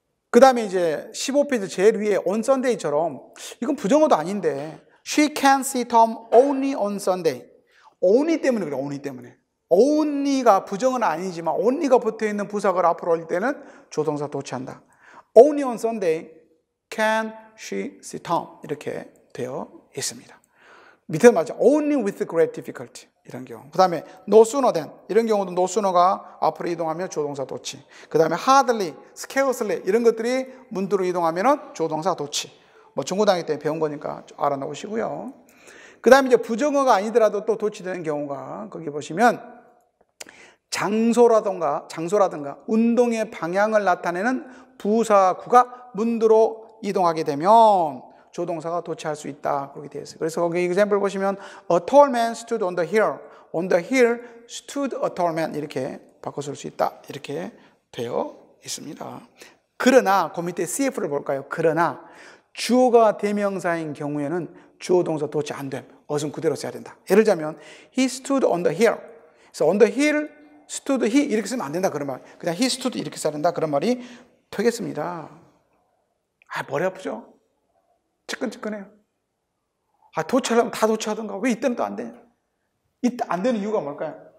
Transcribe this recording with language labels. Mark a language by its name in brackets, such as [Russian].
[Korean] 그 다음에 이제 15페이지 제일 위에 on Sunday처럼 이건 부정어도 아닌데 [English] She can see Tom only on Sunday. [Korean] only 때문에 그래. only 때문에. only가 부정어는 아니지만 only가 붙어있는 부사가 앞으로 올 때는 조동사 도치한다. [English] Only on Sunday can she see Tom [Korean] 이렇게 되어 있습니다. 밑에 맞아. [English] Only with great difficulty [Korean] 이런 경우. 그 다음에 no sooner than 이런 경우도 no sooner가 앞으로 이동하면 조동사 도치. 그 다음에 hardly, scarcely 이런 것들이 문두로 이동하면 조동사 도치. 뭐 중고등학교 때 배운 거니까 알아놓으시고요. 그 다음에 이제 부정어가 아니더라도 또 도치되는 경우가 거기 보시면 장소라든가 운동의 방향을 나타내는 부사구가 문두로 이동하게 되면 조동사가 도치할 수 있다. 그렇게 되어 있어요. 그래서 거기 [English] example [Korean] 보시면 [English] A tall man stood on the hill. On the hill stood a tall man. [Korean] 이렇게 바꿔 쓸 수 있다. 이렇게 되어 있습니다. 그러나 그 밑에 CF를 볼까요? 그러나 주어가 대명사인 경우에는 주어 동사 도치 안 됨. 어순 그대로 써야 된다. 예를 들자면 [English] He stood on the hill. [Korean] 그래서 [English] on the hill stood he [Korean] 이렇게 쓰면 안 된다. 그런 말. 그냥 he stood 이렇게 써야 된다. 그런 말이 되겠습니다. 머리 아프죠? 찌끈찌끈해요. 도치하려면 다 도치하던가. 왜 이때는 또 안 되냐? 이때 안 되는 이유가 뭘까요?